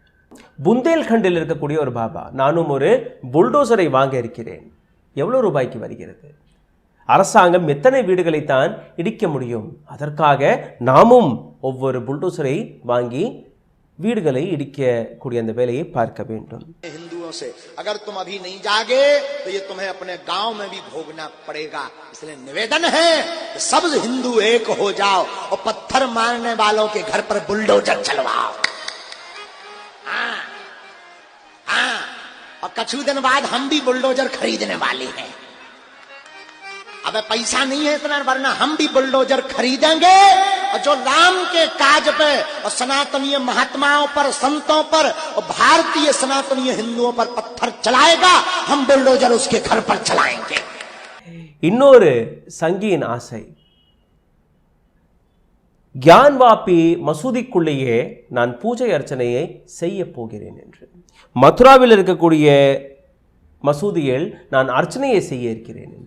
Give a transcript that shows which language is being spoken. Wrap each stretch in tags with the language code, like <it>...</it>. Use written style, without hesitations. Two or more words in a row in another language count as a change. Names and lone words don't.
<ta>புந்தேல்கண்டில் இருக்கக்கூடிய ஒரு பாபா, நானும் ஒரு புல்டோசரை வாங்க இருக்கிறேன். எவ்வளவு ரூபாய்க்கு வருகிறது? அரசாங்கம் எத்தனை வீடுகளை தான் இடிக்க முடியும்? அதற்காக நாமும் ஒவ்வொரு புல்டோசரை வாங்கி வீடுகளை இடிக்கக்கூடிய அந்த வேலையை பார்க்க வேண்டும்.</ta> <hi>हिंदुओं से अगर तुम अभी नहीं जागे तो ये तुम्हें अपने गांव में भी भोगना पड़ेगा. इसलिए निवेदन है कि सब हिंदू एक हो जाओ और पत्थर मारने वालों के घर पर बुलडोजर चलवाओ. और कुछ दिन बाद हम भी बुलडोजर खरीदने वाले हैं. अब पैसा नहीं है इतना, वरना हम भी बुलडोजर खरीदेंगे और जो राम के काज पे और सनातनीय महात्माओं पर, संतों पर और भारतीय सनातनीय हिंदुओं पर पत्थर चलाएगा, हम बुलडोजर उसके घर पर चलाएंगे.</hi> <ta>இன்னொரு சங்கியின் ஆசை, கியான்வாபி மசூதிக்குள்ளேயே நான் பூஜை அர்ச்சனையை செய்ய போகிறேன் என்று. மதுராவில் இருக்கக்கூடிய மசூதியில் நான் அர்ச்சனையை செய்ய இருக்கிறேன் என்று.</ta>